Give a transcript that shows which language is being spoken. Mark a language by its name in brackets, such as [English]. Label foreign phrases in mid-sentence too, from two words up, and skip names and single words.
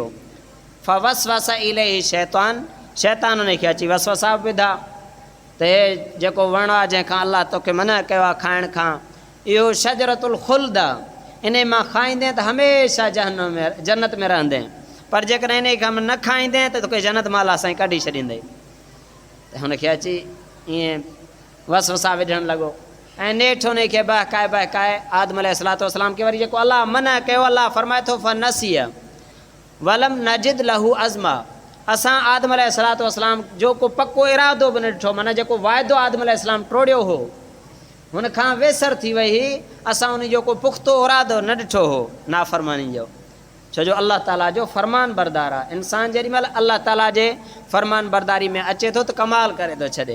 [Arabic] فوسوس إليه الشيطان, [Sindhi] शैतान उन खे अची वसवसा विधा त हे जेको वण आहे जंहिंखां अल्लाह तोखे मना कयो आहे खाइण खां, इहो [Arabic] شجرة الخلد [Sindhi] आहे, इन मां खाईंदे त हमेशह जन्नत में रहंदे, पर जेकॾहिं इन खां न खाईंदे त तोखे जन्नत मां अलाह साईं कढी छॾींदे। त हुनखे अची ईअं वसवसा विझणु लॻो ऐं नेठि उन खे बहकाए आदम [Arabic] عليه الصلاة والسلام [Sindhi] खे वरी जेको अलाह मना कयो, अलाह फरमाए थो [Arabic] فنسي ولم نجد له عزما. [Sindhi] असां आदम [Arabic] عليه الصلاة والسلام [Sindhi] जो को पको इरादो बि न ॾिठो, माना जेको वाइदो आदम अलैहिस्सलाम टोड़ियो हो हुन खां वेसर थी वई, असां उन जो को पुख़्तो इरादो न ॾिठो हो नाफ़रमानी जो। छो जो अल्लाह ताला जो फ़रमान बरदार आहे। इंसान जेॾी महिल अल्लाह ताला जे फ़रमान बरदारी में अचे थो त कमाल करे थो छॾे।